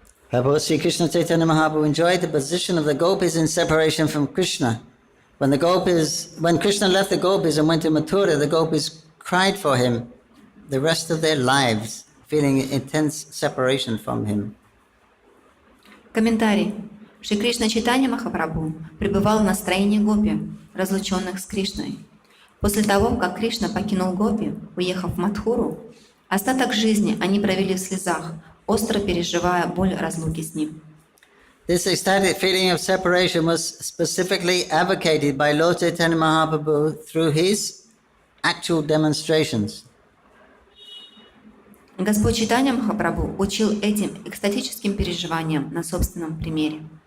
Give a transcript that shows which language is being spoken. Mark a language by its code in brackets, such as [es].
[en] Prabhu Sri Krishna Chaitanya Mahaprabhu enjoyed the position of the gopis in separation from Krishna. When Krishna left the gopis and went to Mathura, the gopis cried for him the rest of their lives, feeling intense separation from him. [ru] Комментарий. Шри Кришна Чайтанья Махапрабху пребывал в настроении гопи, разлученных с Кришной. После того, как Кришна покинул гопи, уехав в Мадхуру, остаток жизни они провели в слезах, остро переживая боль разлуки с Ним. [en] This ecstatic feeling of separation was specifically advocated by Lord Chaitanya Mahaprabhu through his actual demonstrations. [ru] Господь Чайтанья Махапрабху учил этим экстатическим переживаниям на собственном примере.